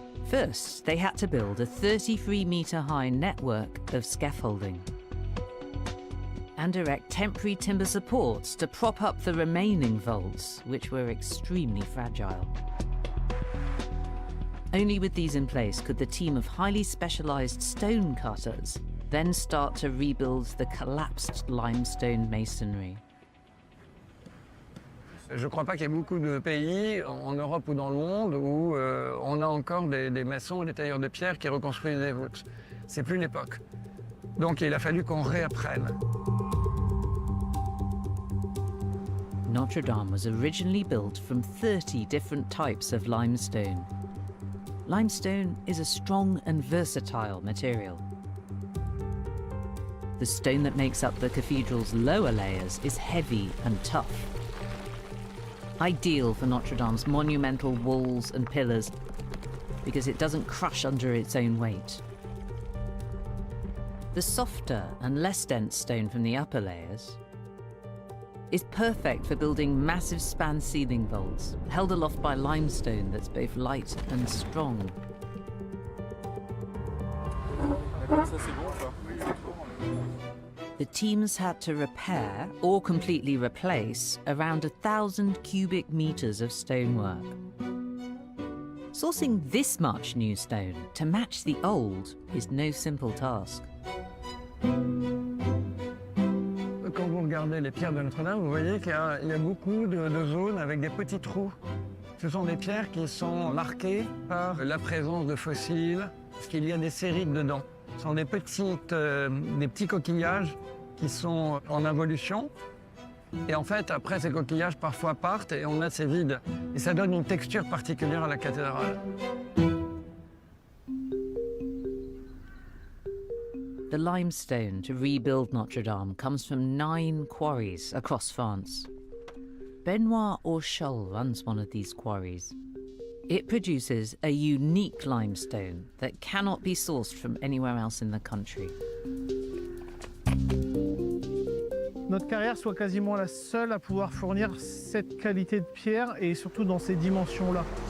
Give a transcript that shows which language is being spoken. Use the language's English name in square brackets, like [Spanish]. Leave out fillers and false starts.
[English] First, they had to build a 33-metre-high network of scaffolding and erect temporary timber supports to prop up the remaining vaults, which were extremely fragile. Only with these in place could the team of highly specialised stone cutters then start to rebuild the collapsed limestone masonry. [French] Je ne crois pas qu'il y ait beaucoup de pays en Europe ou dans le monde où on a encore des maçons et des tailleurs de pierre qui reconstruisent des voûtes. C'est plus l'époque. Donc il a fallu qu'on réapprenne. [English] Notre Dame was originally built from 30 different types of limestone. Limestone is a strong and versatile material. The stone that makes up the cathedral's lower layers is heavy and tough. Ideal for Notre Dame's monumental walls and pillars because it doesn't crush under its own weight. The softer and less dense stone from the upper layers is perfect for building massive span ceiling vaults, held aloft by limestone that's both light and strong. The teams had to repair or completely replace around 1,000 cubic meters of stonework. Sourcing this much new stone to match the old is no simple task. [French] Quand vous regardez les pierres de Notre-Dame, vous voyez qu'il y a beaucoup de zones avec des petits trous. Ce sont des pierres qui sont marquées par la présence de fossiles, parce qu'il y a des sérites dedans. Ce sont des petits coquillages qui sont en involution. Et en fait, après, ces coquillages parfois partent et on a ces vides. Et ça donne une texture particulière à la cathédrale. [English] The limestone to rebuild Notre Dame comes from 9 quarries across France. Benoit Orchol runs one of these quarries. It produces a unique limestone that cannot be sourced from anywhere else in the country. [French] Notre carrière soit quasiment la seule à pouvoir fournir cette qualité de pierre et surtout dans ces dimensions-là.